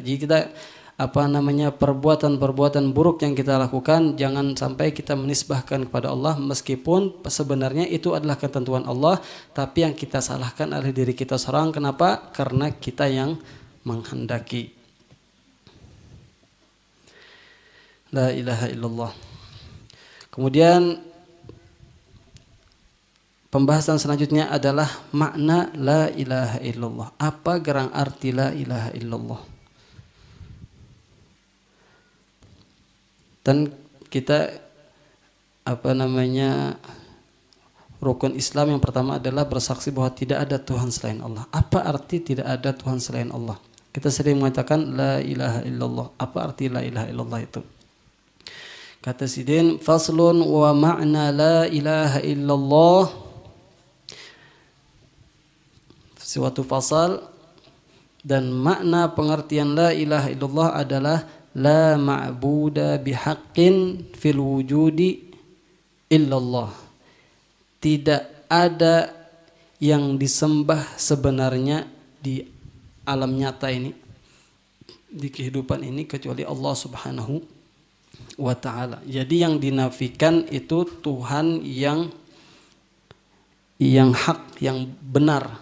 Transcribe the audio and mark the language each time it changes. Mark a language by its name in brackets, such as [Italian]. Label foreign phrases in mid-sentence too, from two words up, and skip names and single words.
[Indonesian] Jadi kita perbuatan buruk yang kita lakukan, jangan sampai kita menisbahkan kepada Allah, meskipun sebenarnya itu adalah ketentuan Allah, tapi yang kita salahkan adalah diri kita seorang. Kenapa? Karena kita yang menghendaki. [Arabic] La ilaha illallah. [Indonesian] Kemudian pembahasan selanjutnya adalah makna [Arabic] la ilaha illallah. [Indonesian] Apa gerang arti [Arabic] la ilaha illallah? [Indonesian] Dan kita rukun Islam yang pertama adalah bersaksi bahwa tidak ada Tuhan selain Allah. Apa arti tidak ada Tuhan selain Allah? Kita sering mengatakan [Arabic] la ilaha illallah. [Indonesian] Apa arti [Arabic] la ilaha illallah [Indonesian] itu? Kata Sidin, [Arabic] faslun wa ma'na la ilaha illallah, [Indonesian] suatu fasal, dan makna pengertian [Arabic] la ilaha illallah [Indonesian] adalah [Arabic] la ma'buda bihaqqin fil wujudi illallah. [Indonesian] Tidak ada yang disembah sebenarnya di alam nyata ini, di kehidupan ini, kecuali Allah [Arabic] Subhanahu wa ta'ala. [Indonesian] Jadi yang dinafikan itu Tuhan yang hak, yang benar.